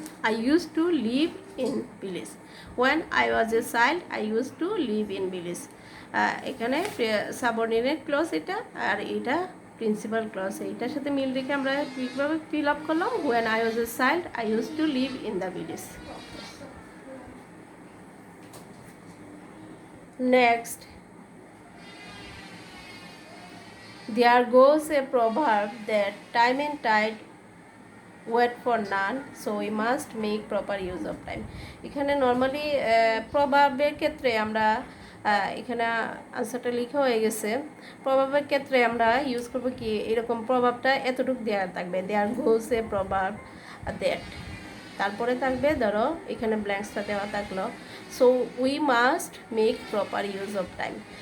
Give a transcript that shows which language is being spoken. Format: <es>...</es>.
<en>I used to live in village. When I was a child, I used to live in village.</en> <bn>এখানে subordinate clause এটা, আর এটা principal clause. এইটার সাথে মিল রেখে আমরা কীভাবে ফিল আপ করলাম,</bn> <en>when I was a child, I used to live in the village. Next, there goes a proverb that time and tide wait for none, so we must make proper use of time.</en> <bn>এখানে normally প্রভাবের ক্ষেত্রে আমরা এখানে আনসারটা লেখা হয়ে গেছে। প্রভাবের ক্ষেত্রে আমরা ইউজ করব কি, এরকম প্রভাবটা এতটুকু দেওয়া থাকবে,</bn> <en>there goes a প্রভাব that,</en> <bn>তারপরে থাকবে ধরো এখানে ব্ল্যাঙ্কসটা দেওয়া থাকলো,</bn> <en>So we must make proper use of time.</en>